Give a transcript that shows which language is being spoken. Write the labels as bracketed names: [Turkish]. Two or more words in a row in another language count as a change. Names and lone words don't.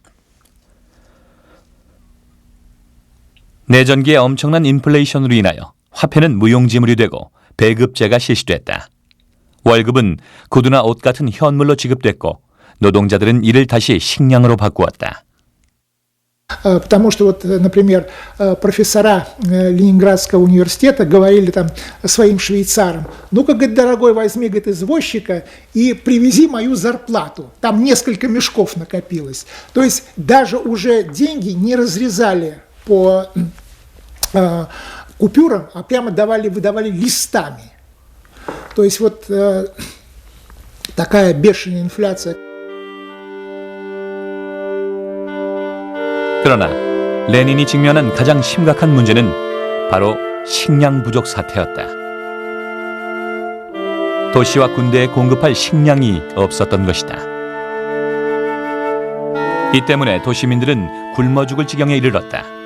[Korean] 내전기의 엄청난 인플레이션으로 인하여 화폐는 무용지물이 되고 배급제가 실시됐다. 월급은 구두나 옷 같은 현물로 지급됐고 노동자들은 이를 다시 식량으로 바꾸었다. [Russian] Потому что вот, например, профессора Ленинградского университета говорили там своим швейцарам: ну-ка, говорит, дорогой, возьми, говорит, извозчика и привези мою зарплату. Там несколько мешков накопилось. То есть даже уже деньги не разрезали по купюрам, а прямо выдавали листами. То есть вот такая бешеная инфляция. [Korean] 그러나 레닌이 직면한 가장 심각한 문제는 바로 식량 부족 사태였다. 도시와 군대에 공급할 식량이 없었던 것이다. 이 때문에 도시민들은 굶어 죽을 지경에 이르렀다.